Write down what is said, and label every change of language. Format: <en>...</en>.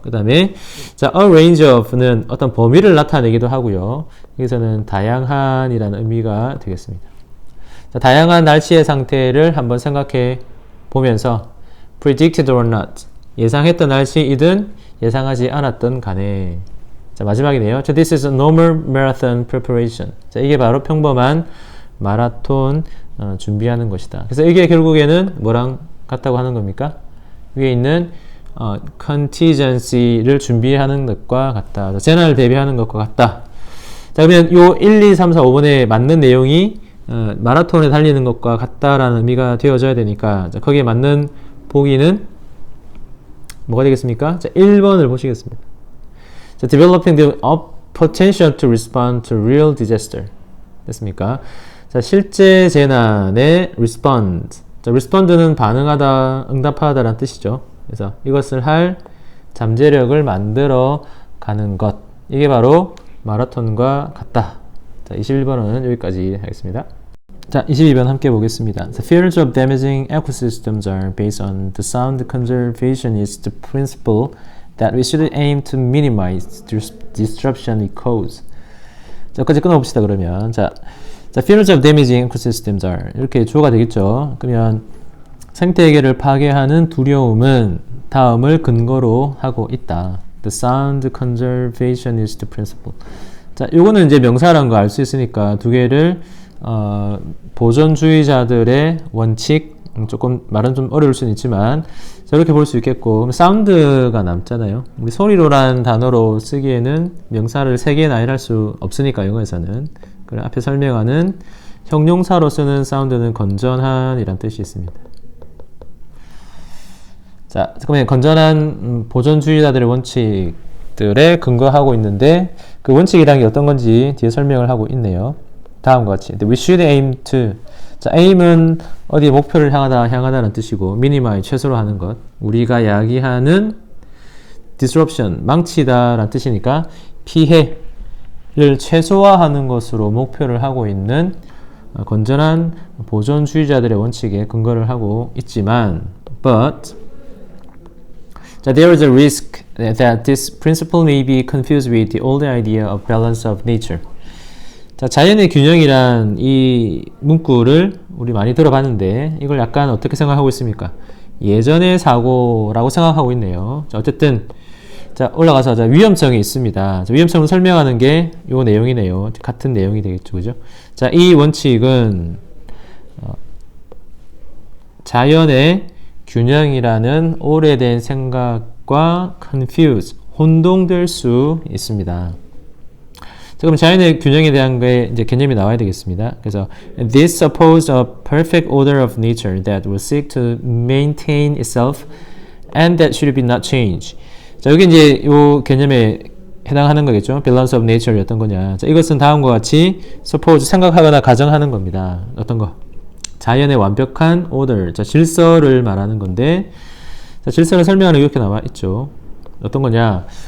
<ko>그 다음에 자, a range of는 어떤 범위를 나타내기도 하고요. 여기서는 다양한이라는 의미가 되겠습니다. 자, 다양한 날씨의 상태를 한번 생각해 보면서</ko> <en>predicted or not</en> <ko>예상했던 날씨이든 예상하지 않았던 간에 자, 마지막이네요.</ko> <en>자, this is a normal marathon preparation.</en> <ko>자, 이게 바로 평범한 마라톤 준비하는 것이다. 그래서 이게 결국에는 뭐랑 같다고 하는 겁니까? 위에 있는 contingency를 준비하는 것과 같다. 자, 재난을 대비하는 것과 같다. 자, 그러면 요 1, 2, 3, 4, 5번에 맞는 내용이 마라톤에 달리는 것과 같다라는 의미가 되어져야 되니까 자, 거기에 맞는 보기는 뭐가 되겠습니까? 자, 1번을 보시겠습니다.</ko> <en>자, developing the potential to respond to real disaster.</en> <ko>됐습니까? 자, 실제 재난에 respond. 자, respond는 반응하다, 응답하다라는 뜻이죠. 그래서 이것을 할 잠재력을 만들어 가는 것. 이게 바로 마라톤과 같다. 자, 21번은 여기까지 하겠습니다. 자, 22번 함께 보겠습니다.</ko> <en>The fears of damaging ecosystems are based on the sound conservationist principle that we should aim to minimize disruption it causes.</en> <ko>자, 여기까지 끊어봅시다, 그러면. 자,</ko> <en>fears of damaging ecosystems are.</en> <ko>이렇게 주어가 되겠죠. 그러면 생태계를 파괴하는 두려움은 다음을 근거로 하고 있다.</ko> <en>The sound conservationist principle.</en> <ko>자, 요거는 이제 명사라는 거 알 수 있으니까 두 개를 보존주의자들의 원칙, 조금 말은 좀 어려울 수는 있지만 이렇게 볼 수 있겠고, 그럼 사운드가 남잖아요. 우리 소리로란 단어로 쓰기에는 명사를 3개나 할 수 없으니까 영어에서는. 그래 앞에 설명하는 형용사로 쓰는 사운드는 건전한 이란 뜻이 있습니다. 자, 그러면 건전한 보존주의자들의 원칙들에 근거하고 있는데 그 원칙이란 게 어떤 건지 뒤에 설명을 하고 있네요. 다음과 같이</ko> <en>We should aim to.</en> <ko>자, aim은 어디 목표를 향하다라는 뜻이고 minimize 최소로 하는 것. 우리가 야기하는 disruption 망치다라는 뜻이니까 피해를 최소화하는 것으로 목표를 하고 있는 건전한 보존주의자들의 원칙에 근거를 하고 있지만</ko> <en>but 자, there is a risk that this principle may be confused with the old idea of balance of nature.</en> <ko>자, 자연의 균형이란 이 문구를 우리 많이 들어봤는데 이걸 약간 어떻게 생각하고 있습니까? 예전의 사고라고 생각하고 있네요. 자, 어쨌든 자, 올라가서 자, 위험성이 있습니다. 자, 위험성을 설명하는 게 요 내용이네요. 같은 내용이 되겠죠. 그죠? 자, 이 원칙은 자연의 균형이라는 오래된 생각과 confuse, 혼동될 수 있습니다. 자, 그럼 자연의 균형에 대한 게 이제 개념이 나와야 되겠습니다.</ko> <en>그래서 this supposes a perfect order of nature that will seek to maintain itself and that should be not change.</en> <ko>자, 여기 이제 요 개념에 해당하는 거겠죠. balance of nature이 어떤 거냐. 자, 이것은 다음과 같이 suppose 생각하거나 가정하는 겁니다. 어떤 거? 자연의 완벽한 order, 자, 질서를 말하는 건데, 자, 질서를 설명하는 게 이렇게 나와 있죠. 어떤 거냐?</ko>